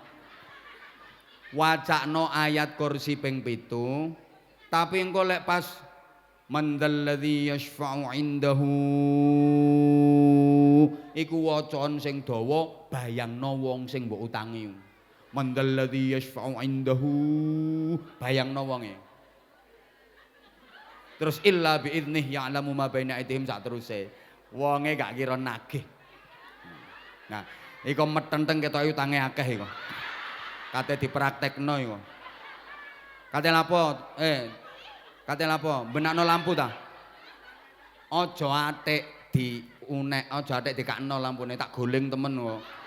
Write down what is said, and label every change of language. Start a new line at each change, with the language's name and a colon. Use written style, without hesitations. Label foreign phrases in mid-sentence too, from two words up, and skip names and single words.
Javanese: Wacakno ayat kursi ping 7, tapi engko lek pas
Arabic: من ذا الذي يشفع عنده
Javanese: iku wacan sing dawa bayangno wong sing mbok utangi.
Arabic: من ذا الذي يشفع عنده
Javanese: bayangno wonge.
Arabic: Terus إلا بإذنه يعلم ما بين أيديهم
Javanese: sak teruse. Wonge gak kira nagih. Nah, iku metenteng ketoke utange akeh iku. Kate dipraktekno iku. Kate lapo? Kate lapo? Benakno lampu ta? Aja atik diunek, aja atik dikakno lampune, tak goling temen kok.